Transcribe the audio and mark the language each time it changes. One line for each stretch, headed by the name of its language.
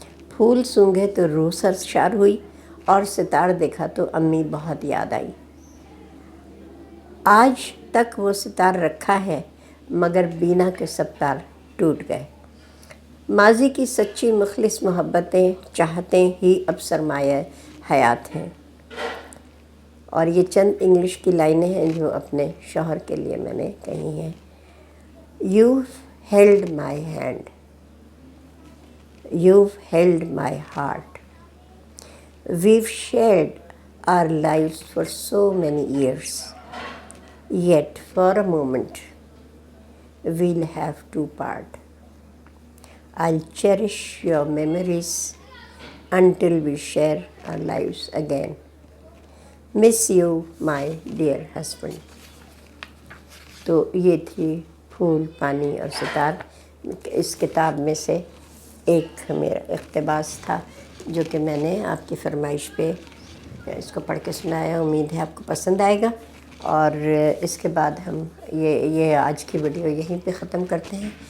Urdu: پھول سونگھے تو روح سرشار ہوئی، اور ستار دیکھا تو امی بہت یاد آئی۔ آج تک وہ ستار رکھا ہے، مگر بینا کے سب تار ٹوٹ گئے۔ ماضی کی سچی مخلص محبتیں، چاہتیں ہی اب سرمایہ حیات ہیں۔ اور یہ چند انگلش کی لائنیں ہیں جو اپنے شوہر کے لیے میں نے کہی ہیں۔
English: You've held my hand. You've held my heart. We've shared our lives for so many years. Yet for a moment we'll have to part. I'll cherish your memories until we share our lives again. Miss you, my dear husband.
Urdu: تو یہ تھی پھول، پانی اور ستار۔ اس کتاب میں سے ایک میرا اقتباس تھا جو کہ میں نے آپ کی فرمائش پہ اس کو پڑھ کے سنایا۔ امید ہے آپ کو پسند آئے گا، اور اس کے بعد ہم یہ آج کی ویڈیو یہیں پہ ختم کرتے ہیں۔